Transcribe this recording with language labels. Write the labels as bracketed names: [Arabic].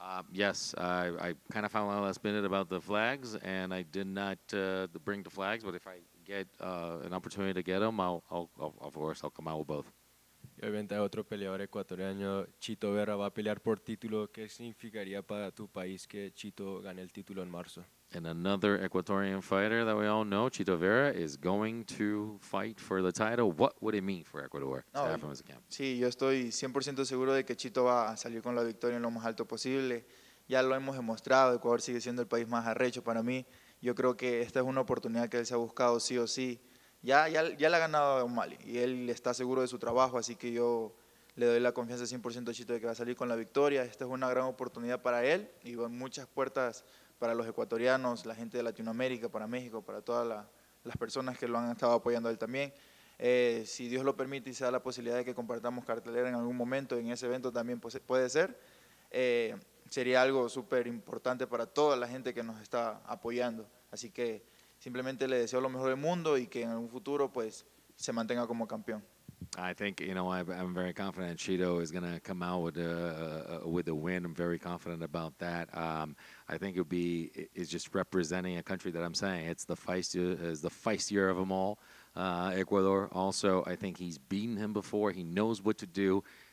[English] Yes, I kind of found out last minute about the flags, and I did not bring the flags. But if I get an opportunity to get them, of course I'll come out with both. [Spanish] Y obviamente hay otro peleador ecuatoriano, Chito Vera, va a pelear por título. ¿Qué significaría para tu país que Chito gane el título en marzo? [English] And another Ecuadorian fighter that we all know, Chito Vera, is going to fight for the title. What would it mean for Ecuador to have him as a camp? [Spanish] Sí, yo estoy 100% seguro de que Chito va a salir con la victoria en lo más alto posible. Ya lo hemos demostrado, Ecuador sigue siendo el país más arrecho para mí. Yo creo que esta es una oportunidad que él se ha buscado sí o sí. Ya le ha ganado a O'Malley y él está seguro de su trabajo, así que yo le doy la confianza 100% a Chito de que va a salir con la victoria. Esta es una gran oportunidad para él y muchas puertas para los ecuatorianos, la gente de Latinoamérica, para México, para todas las personas que lo han estado apoyando a él también. Si Dios lo permite y se da la posibilidad de que compartamos cartelera en algún momento, en ese evento también puede ser, sería algo súper importante para toda la gente que nos está apoyando. Así que simplemente le deseo lo mejor del mundo y que en un futuro pues se mantenga como campeón. [English] I think, I'm very confident Chito is going to come out with a win. I'm very confident about that. I think it's just representing a country that I'm saying it's the feistier of them all. Ecuador also, I think he's beaten him before. He knows what to do.